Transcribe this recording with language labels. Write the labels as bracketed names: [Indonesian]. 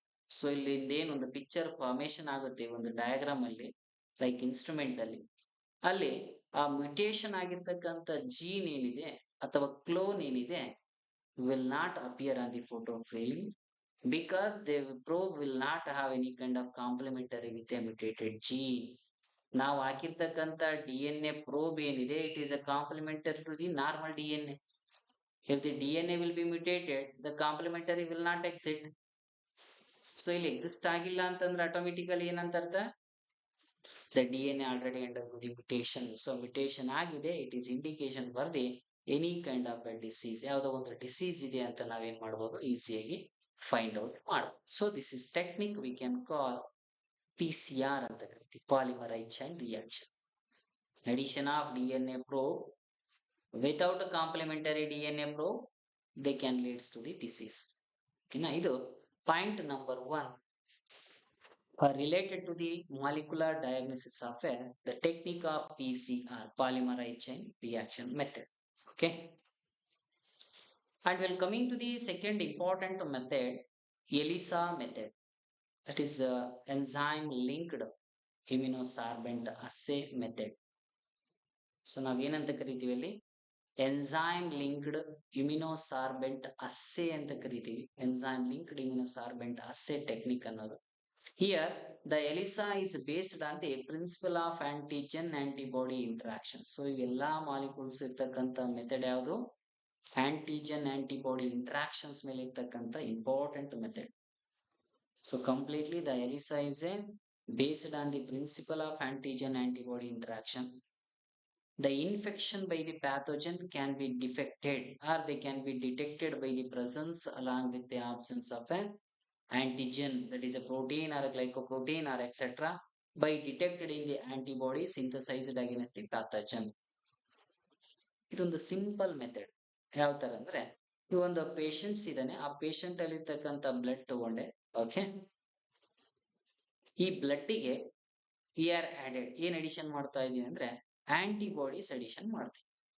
[Kannada] So ಇಲ್ಲಿ ಏನೊಂದು picture formation ಆಗುತ್ತೆ ಒಂದು ಡಯಾಗ್ರಾಮ್ ಅಲ್ಲಿ, ಲೈಕ್ ಇನ್ಸ್ಟ್ರೂಮೆಂಟ್ ಅಲ್ಲಿ, ಅಲ್ಲಿ ಆ ಮ್ಯುಟೇಶನ್ ಆಗಿರ್ತಕ್ಕಂಥ ಜೀನ್ ಏನಿದೆ ಅಥವಾ ಕ್ಲೋನ್ ಏನಿದೆ [English] will not appear on the photo frame because the probe will not have any kind of complementary with a mutated gene. [Kannada] ನಾವು ಹಾಕಿರ್ತಕ್ಕಂಥ DNA probe ಏನಿದೆ, [English] it is a complementary to the normal DNA. If the DNA will be mutated, the complementary will not exist. So [Kannada] ಇಲ್ಲಿ exist ಆಗಿಲ್ಲ ಅಂತಂದ್ರೆ automatically ಏನಂತ ಅರ್ಥ, [English] the DNA already undergo the mutation. So mutation ಆಗಿದೆ, it is indication for the any kind of a disease. [Kannada] ಯಾವುದೋ ಒಂದು disease ಇದೆ ಅಂತ ನಾವೇನ್ ಮಾಡ್ಬೋದು, ಈಸಿಯಾಗಿ ಫೈಂಡ್ ಔಟ್ ಮಾಡ್ಬೋದು. [English] So this is technique we can call PCR ಅಂತ ಕರಿತೀವಿ, polymerise chain reaction. Addition of DNA probe without a complementary DNA probe, they can leads to the disease. ಓಕೆನಾ. ಇದು point number 1 related to the molecular diagnosis of the technique of PCR, polymerase chain reaction method. Okay. And we're coming to the second important method, ELISA method. That is enzyme linked immunosorbent assay method. So [Kannada] ನಾವೇನಂತ ಕರಿತೀವಿ ಅಲ್ಲಿ, [English] enzyme linked immunosorbent assay ಅಂತ ಕರಿತೀವಿ. enzyme linked immunosorbent assay technique ಅನ್ನೋದು. Here the ELISA is based on the principle of antigen antibody interaction. [Kannada] So ಇವೆಲ್ಲಾ molecules ಇರ್ತಕ್ಕಂಥ method ಯಾವುದು, antigen antibody interactions ಮೇಲೆ ಇರ್ತಕ್ಕಂಥ important method. [English] So completely the ELISA is a based on the principle of antigen antibody interaction. The infection by the pathogen can be defected or they can be detected by the presence along with the absence of an antigen, that is a protein or a glycoprotein or etc., by detected in the antibody synthesized against the pathogen. [Kannada] ಇದೊಂದು simple method. ಯಾವ ತರ ಅಂದ್ರೆ, ಈ ಒಂದು patients ಇದಾನೆ, ಆ patient ಅಲ್ಲಿ ಇರ್ತಕ್ಕಂಥ ಬ್ಲಡ್ ತಗೊಂಡೆ. ಓಕೆ. ಈ ಬ್ಲಡ್ಗೆ ಆಡೆಡ್, ಏನ್ ಅಡಿಷನ್ ಮಾಡ್ತಾ ಇದೀನಿ ಅಂದ್ರೆ ಆಂಟಿಬಾಡೀಸ್ ಅಡಿಷನ್ ಮಾಡ್ತೀನಿ.